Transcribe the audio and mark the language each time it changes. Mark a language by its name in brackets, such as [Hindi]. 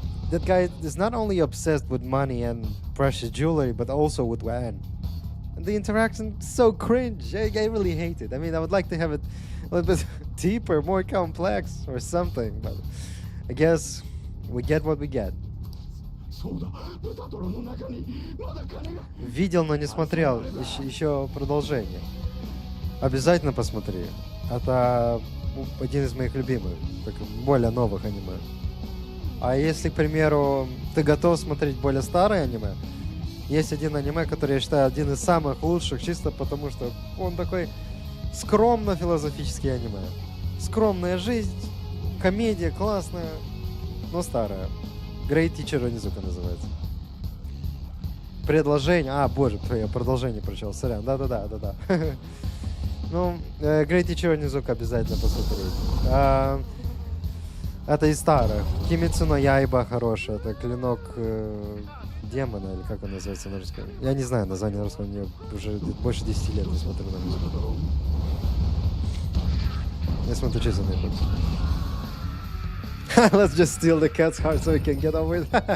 [English] That guy is not only obsessed with money and precious jewelry, but also with Anne. And the interaction is so cringe. I really hate it. I mean, I would like to have it a little bit deeper, more complex or something, but I guess we get what we get. [Japanese] そうだ豚トロの中にまだ金が [Russian] Видел, но не смотрел. Еще продолжение. Обязательно посмотри. Это один из моих любимых, так, более новых аниме. А если, к примеру, ты готов смотреть более старые аниме, есть один аниме, который я считаю один из самых лучших, чисто потому что он такой скромно-философический аниме. Скромная жизнь, комедия классная, но старая. Great Teacher Onizuka называется. Предложение. А, боже, я продолжение прочел, сорян. Да-да-да. Ну, Great Teacher Onizuka обязательно посмотреть. Это из старых. Кимицу но Яйба хорошая. Это клинок демона, или как он называется на русском. Я не знаю название на русском, мне уже больше 10 лет не смотрю на русском. Я смотрю чисто на японском. [English] Let's just steal the cat's heart so we can get over it.